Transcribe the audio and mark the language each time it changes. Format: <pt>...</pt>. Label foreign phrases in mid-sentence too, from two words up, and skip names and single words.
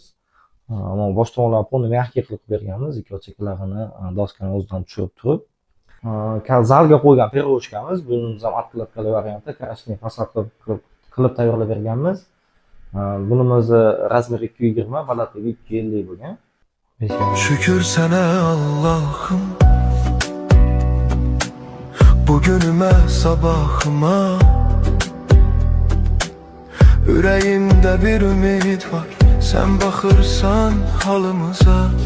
<uz>Mana bosh tomonlarni polni mягкий qilib berganmiz, ikki chekalarini doskani o'zidan tushirib turib. Zalga qo'ygan peroshkamiz, buni ham откладкали variantda Krashniy fasad qilib tayyorlab berganmiz. Bunimizni razmeri 220, balandligi 250 bo'lgan.</uz> <tr>Şükür sana Allah'ım, bugünüme sabahıma. Yüreğimde bir ümit var, sen bakırsan halımıza.</tr>